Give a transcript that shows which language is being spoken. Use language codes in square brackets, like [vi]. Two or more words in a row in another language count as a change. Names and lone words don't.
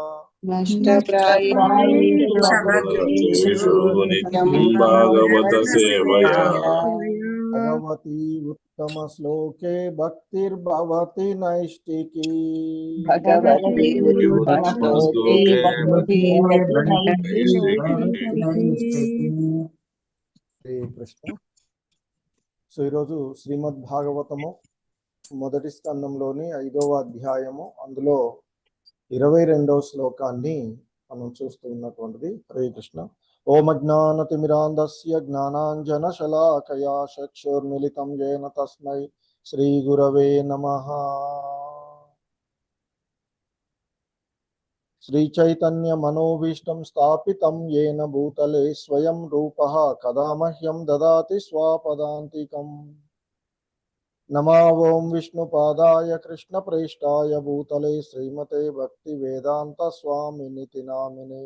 [sa] भद्रेषु नित्यं भागवत सेवया। भगवती उत्तम श्लोके भक्तिर्भवति नैष्टिकी। भगवती उत्तमश्लोके హరే కృష్ణ. [te] సో ఈరోజు శ్రీమద్ భాగవతము మొదటి స్కందంలోని 5వ అధ్యాయము, అందులో 22వ శ్లోకాన్ని మనం చూస్తూ ఉన్నటువంటిది. [sa] హరే కృష్ణ. ఓం అజ్ఞానతిమిరాంధస్య జ్ఞానాంజనశలాకయా చక్షుర్మిలితం येन తస్మై శ్రీ గురవే నమః. श्रीचैतन्य मनोभीष्टं स्थापितं येन भूतले स्वयं रूपः कदा मह्यं ददाति स्वापदान्तिकम्। नमो ओं विष्णुपादाय कृष्णप्रेष्ठाय भूतले श्रीमते भक्तिवेदान्त स्वामिनिति नामिने।